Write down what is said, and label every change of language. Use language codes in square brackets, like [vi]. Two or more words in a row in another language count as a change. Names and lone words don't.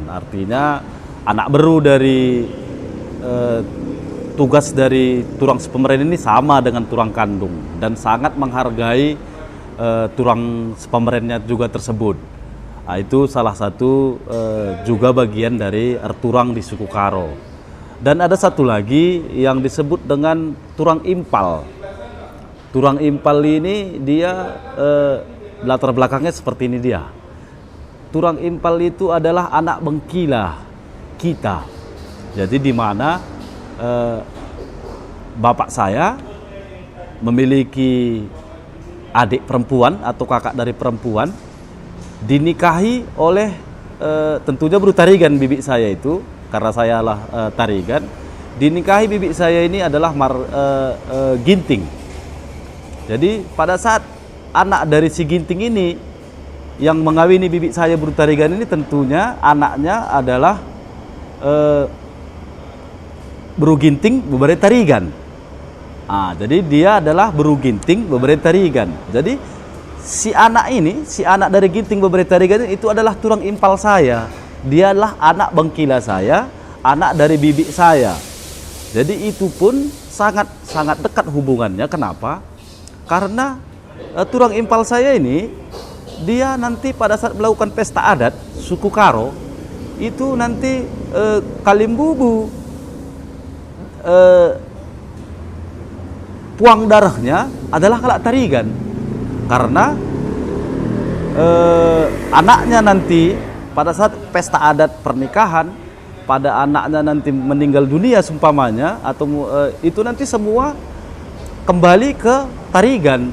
[id] Artinya anak beru dari tugas dari [btx] turang sepemeren [id] ini sama dengan turang kandung dan sangat menghargai [btx] turang sepemerennya [id] juga tersebut. Itu salah satu juga bagian dari arturang di suku Karo. Dan ada satu lagi yang disebut dengan [btx] turang impal. Turang impal [id] ini dia latar belakangnya seperti ini dia. [btx] Turang impal [id] itu adalah anak bengkila kita. Jadi di mana bapak saya memiliki adik perempuan atau kakak dari perempuan, dinikahi oleh tentunya beru tarigan bibi saya itu, karena saya lah tarigan. Dinikahi bibi saya ini adalah ginting. Jadi pada saat anak dari si ginting ini yang mengawini bibi saya beru tarigan ini, tentunya anaknya adalah beru ginting bebere tarigan. Jadi dia adalah beru ginting bebere tarigan. Jadi si anak dari ginting bebere tarigan itu adalah [btx] turang impal [id] saya. Dia adalah anak bengkila saya, anak dari bibi saya. Jadi itu pun sangat dekat hubungannya. Kenapa? Karena [btx] turang impal [id] saya ini, dia nanti pada saat melakukan pesta adat suku Karo itu nanti [btx] kalimbubu puang [id] darahnya adalah [btx] Kalak Tarigan. [id] Karena anaknya nanti pada saat pesta adat pernikahan, pada anaknya nanti meninggal dunia seumpamanya, atau itu nanti semua kembali ke Tarigan.